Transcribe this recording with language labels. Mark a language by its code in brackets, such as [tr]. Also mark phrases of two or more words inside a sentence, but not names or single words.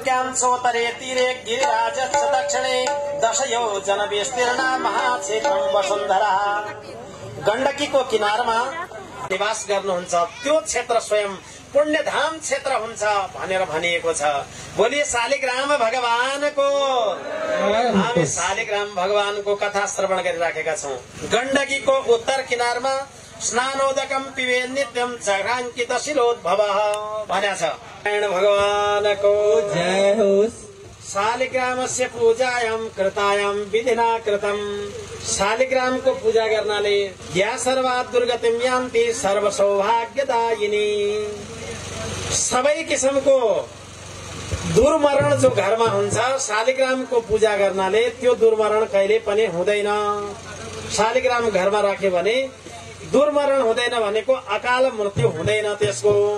[sa] कंसोत्तरे तीरे गिरिराजस्य दक्षिणे दशयोजन विस्तीर्ण महाक्षेत्रम वसुन्धरा। [ne] गण्डकीको किनारमा निवास गर्नुहुन्छ त्यो क्षेत्र स्वयं पुण्यधाम क्षेत्र हुन्छ भनेर भनिएको छ। बोलिए शालिग्राम भगवानको। हामी शालिग्राम भगवानको कथा श्रवण गरिराखेका छौं। गण्डकीको उत्तर किनारमा [sa] स्नानोदकम पिबे नित्यम जघाङ्कित शिलोद्भवः [ne] भनेको छ। नारायण भगवानको जय होस्। [sa] शालिग्रामस्य पूजायां कृतायां विधिना कृतम। [ne] शालिग्रामको पूजा गर्नाले [sa] या सर्वा दुर्गतिम यान्ति सर्व सौभाग्यदायिनी। [ne] सबै किसिमको दुर्मरण जो घरमा हुन्छ शालिग्रामको पूजा गर्नाले त्यो दुर्मरण कहिले पनि हुँदैन। शालिग्राम घरमा राख्यो भने दुर्मरण हुँदैन भनेको अकाल मृत्यु हुँदैन त्यसको।